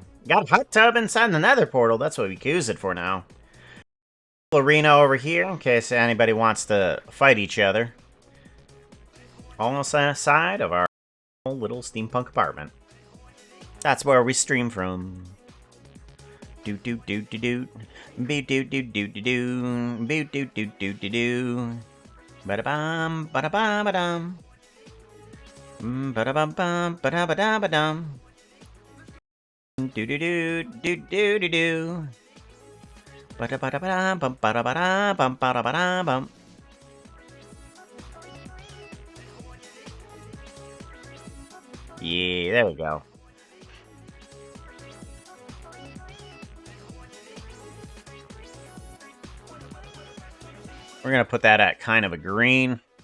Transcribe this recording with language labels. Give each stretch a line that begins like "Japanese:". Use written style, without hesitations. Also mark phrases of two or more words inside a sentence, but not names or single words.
English: Got a hot tub inside the nether portal. That's what we can use it for now. Arena over here in case anybody wants to fight each other. Almost on the side of our little steampunk apartment. That's where we stream from. Do do do do do. Be do do do do do. Be do do do do do. Bada bum bada bum badum. Bada bum bum bada bada badum. Do do do do do do do. Bada bada bada bum bada bada bum bada bada bum. Yeah, there we go. We're going to put that at kind of a green.